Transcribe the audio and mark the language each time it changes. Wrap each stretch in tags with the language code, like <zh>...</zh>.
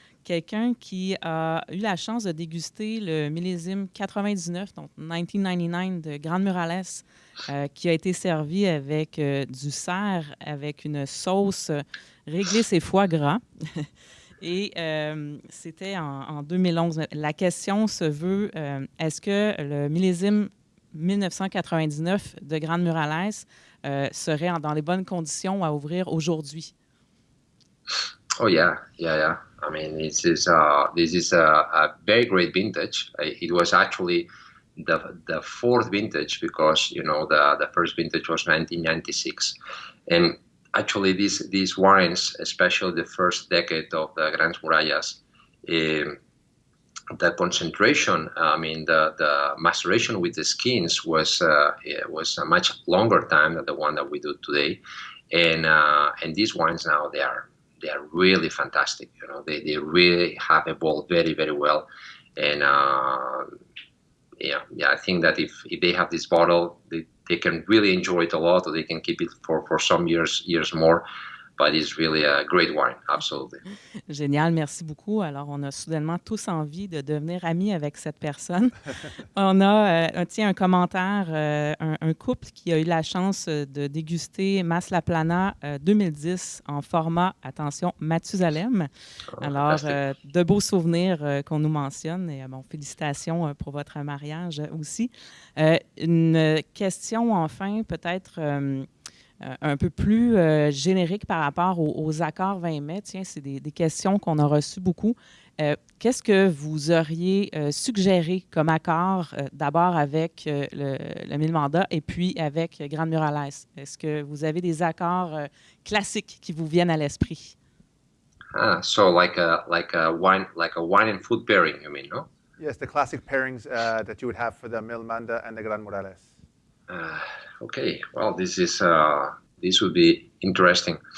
<fr>Quelqu'un qui a eu la chance de déguster le millésime 99, donc 1999 de Grande Muralès, qui a été servi avec du cerf, avec une sauce réglisse et foie gras. Et c'était en 2011. La question se veut, est-ce que le millésime 1999 de Grande Murales serait dans les bonnes conditions à ouvrir aujourd'hui?</fr> <en>Oh yeah. I mean, this is a very great vintage. It was actually the fourth vintage because the first vintage was 1996, and actually these wines, especially the first decade of the Grandes Murallas, the concentration, I mean the maceration with the skins was a much longer time than the one that we do today, and these wines now they are really fantastic. They really have evolved very, very well, and I think that if they have this bottle, they can really enjoy it a lot, or they can keep it for some years more. But it's really a great wine, absolutely.</en> <fr>Génial, merci beaucoup. Alors, on a soudainement tous envie de devenir amis avec cette personne. On a un commentaire, un couple qui a eu la chance de déguster Mas La Plana 2010 en format, attention, Mathusalem. Alors, de beaux souvenirs qu'on nous mentionne. Et félicitations pour votre mariage aussi. Une question, enfin, peut-être un peu plus générique par rapport aux accords 20 mai. Tiens, c'est des questions qu'on a reçues beaucoup. Qu'est-ce que vous auriez suggéré comme accord d'abord avec le mille mandat et puis avec Grande Murales? Est-ce que vous avez des accords classiques qui vous viennent à l'esprit?</fr> <en>So like a wine and food pairing, you mean, no? Yes, the classic pairings that you would have for the mille manda and the Grande Murales. Okay, well, this would be interesting.</en>